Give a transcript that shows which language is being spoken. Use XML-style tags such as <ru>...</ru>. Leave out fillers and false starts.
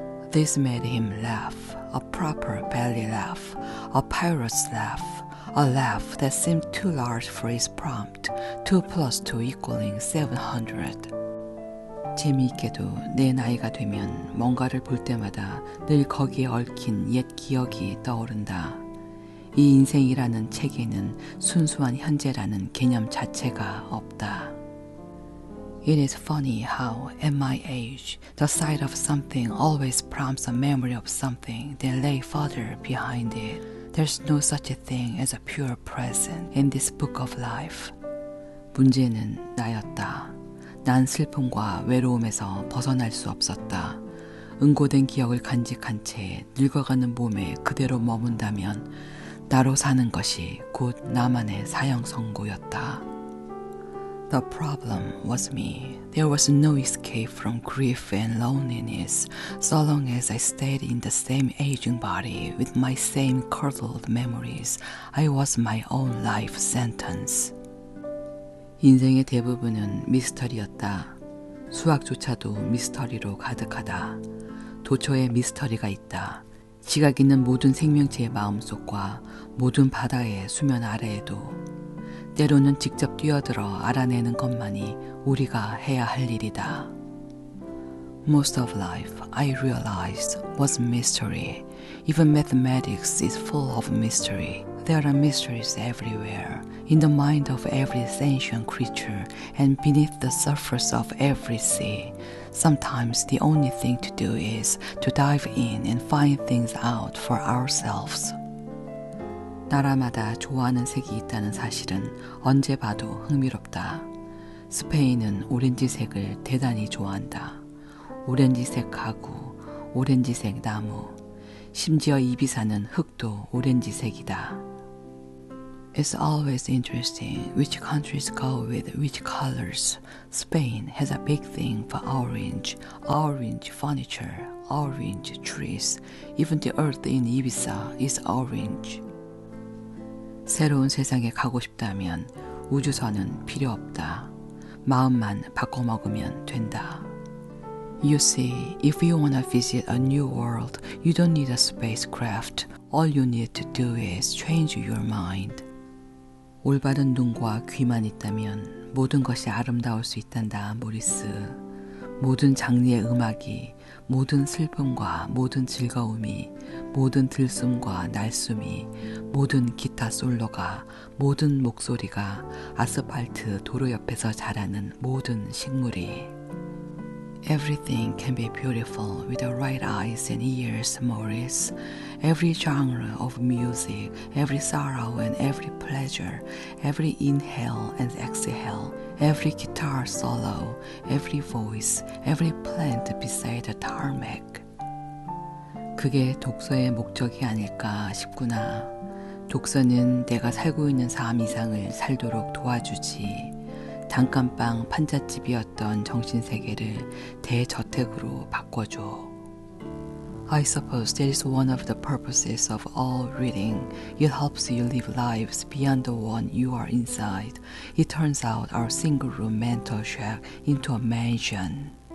<en>This made him laugh, a proper belly laugh, a pirate's laugh, a laugh that seemed too large for his prompt, 2 plus 2 equaling 700.</en> <ko>재미있게도 내 나이가 되면 뭔가를 볼 때마다 늘 거기에 얽힌 옛 기억이 떠오른다. 이 인생이라는 책에는 순수한 현재라는 개념 자체가 없다.</ko> <en>It is funny how, at my age, the sight of something always prompts a memory of something that lay further behind it. There's no such a thing as a pure present in this book of life.</en> <ko>문제는 나였다. 난 슬픔과 외로움에서 벗어날 수 없었다. 응고된 기억을 간직한 채 늙어가는 몸에 그대로 머문다면 나로 사는 것이 곧 나만의 사형 선고였다.</ko> <en>The problem was me. There was no escape from grief and loneliness so long as I stayed in the same aging body with my same curdled memories. I was my own life sentence.</en> <ko>인생의 대부분은 미스터리였다. 수학조차도 미스터리로 가득하다. 도처에 미스터리가 있다. 지각 있는 모든 생명체의 마음속과 모든 바다의 수면 아래에도 때로는 직접 뛰어들어 알아내는 것만이 우리가 해야 할 일이다.</ko> <en>Most of life, I realized, was mystery. Even mathematics is full of mystery. There are mysteries everywhere, in the mind of every sentient creature and beneath the surface of every sea. Sometimes the only thing to do is to dive in and find things out for ourselves.</en> <ko>나라마다 좋아하는 색이 있다는 사실은 언제 봐도 흥미롭다. 스페인은 오렌지색을 대단히 좋아한다. 오렌지색 가구, 오렌지색 나무, 심지어 이비사는 흙도 오렌지색이다.</ko> <en>It's always interesting which countries go with which colors. Spain has a big thing for orange, orange furniture, orange trees. Even the earth in Ibiza is orange.</en> <ko>새로운 세상에 가고 싶다면 우주선은 필요 없다. 마음만 바꿔먹으면 된다.</ko> <en>You see, if you want to visit a new world, you don't need a spacecraft. All you need to do is change your mind.</en> <ko>올바른 눈과 귀만 있다면 모든 것이 아름다울 수 있단다, 모리스. 모든 장르의 음악이, 모든 슬픔과 모든 즐거움이, 모든 들숨과 날숨이, 모든 기타 솔로가, 모든 목소리가, 아스팔트 도로 옆에서 자라는 모든 식물이.</ko> <en>Everything can be beautiful with the right eyes and ears, Maurice. Every genre of music, every sorrow and every pleasure, every inhale and exhale, every guitar solo, every voice, every plant beside the tarmac.</en> <ko>그게 독서의 목적이 아닐까 싶구나. 독서는 내가 살고 있는 삶 이상을 살도록 도와주지. 단칸방 판잣집이었던 정신세계를 대저택으로 바꿔줘.</ko> <en>I suppose that is one of the purposes of all reading. It helps you live lives beyond the one you are inside. It turns out our single-room mental shack into a mansion.</en>